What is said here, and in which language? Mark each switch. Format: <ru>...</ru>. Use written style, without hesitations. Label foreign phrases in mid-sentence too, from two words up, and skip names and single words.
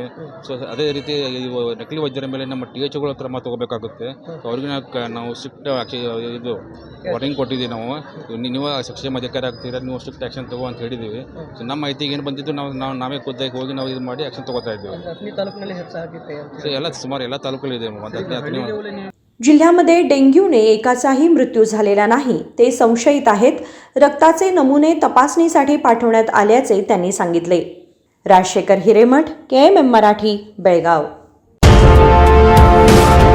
<kn>ಸೊ ಅದೇ ರೀತಿ ನಕಲಿ ವೈದ್ಯರ ಮೇಲೆ ನಮ್ಮ THOಗಳ ಕ್ರಮ ತೊಗೋಬೇಕಾಗುತ್ತೆ। ಸೊ ಅವ್ರಿಗೆ ನಾವು ಸ್ಟ್ರಿಕ್ಟ್ ಇದು ವಾರ್ನಿಂಗ್ ಕೊಟ್ಟಿದ್ದೀವಿ ನಾವು, ನೀವು ಸಕ್ಷಮ ಅಧಿಕಾರಿ ಆಗ್ತೀರಾ, ನೀವು</kn> <en>strict action</en> <kn>ತಗೋ ಅಂತ ಹೇಳಿದ್ದೀವಿ। ಸೊ ನಮ್ಮ ಮಾಹಿತಿಗೆ ಏನು ಬಂದಿದ್ದು ನಾವೇ ಖುದ್ದಾಗಿ ಹೋಗಿ ನಾವು ಇದು ಮಾಡಿ ಆ್ಯಕ್ಷನ್ ತೊಗೋತಾ ಇದ್ದೀವಿ। ಸೊ ಎಲ್ಲ ಸುಮಾರು ಎಲ್ಲ ತಾಲೂಕಲ್ಲಿದೆ।</kn> <mr>जिल्ह्यामध्ये डेंग्यूने एकाचाही मृत्यू झालेला नाही, ते संशयित आहेत। रक्ताचे नमुने तपासणीसाठी पाठवण्यात आल्याचे त्यांनी सांगितले। राजशेखर हिरेमठ, KMM मराठी, बेळगाव।</mr>